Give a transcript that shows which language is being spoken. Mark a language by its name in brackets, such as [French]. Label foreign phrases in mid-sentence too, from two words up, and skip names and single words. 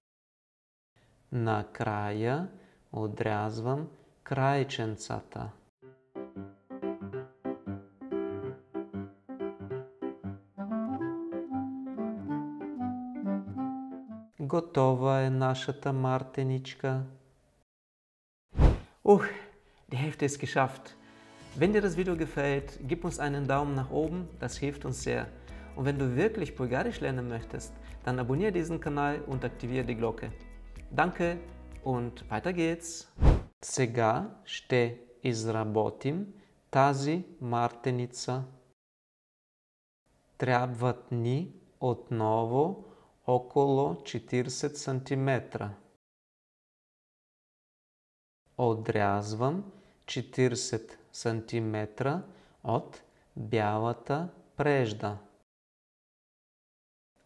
[Bulgarian] Накрая отрязвам крайченцата. Готова е нашата мартеничка. [German] Die Hälfte ist geschafft. Wenn dir das Video gefällt, gib uns einen Daumen nach oben, das hilft uns sehr. Und wenn du wirklich Bulgarisch lernen möchtest, dann abonniere diesen Kanal und aktiviere die Glocke. Danke und weiter geht's. [Bulgarian] Сега ще изработим тази мартеница. Трябват ни отново около 40 см. Отрязвам 40 см от бялата прежда.